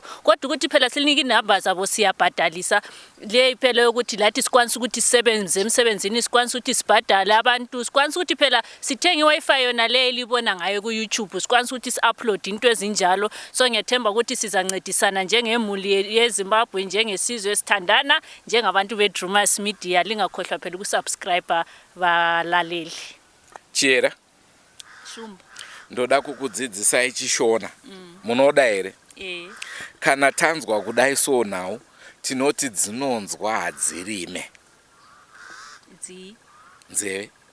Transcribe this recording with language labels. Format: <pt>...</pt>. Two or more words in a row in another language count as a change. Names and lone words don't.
<nd>Kodwa ukuthi phela silinike inamba zabo siyabhadalisa. Le phela yokuthi lathi sikwanisa ukuthi sisebenze emsebenzini, sikwanisa ukuthi sibhadale abantu, sikwanisa ukuthi phela sithenga iWi-Fi yona le elibona ngayo ku YouTube, sikwanisa ukuthi si-upload into ezinjalo. So ngiyethemba ukuthi sizancedisana njengemuli yeZimbabwe, njengesizwe esithandana, njengabantu beDrewmas Media. Lingakhohlwa phela ukusubscribe valaleli.</nd> <sn>Chera Shumba ndoda kukudzidzisai chishona. Munoda here? Kana tanzwa kudai</sn> <en>so now</en> <sn>tinoti dzinonzwa hadzirime. Nzeve.</sn>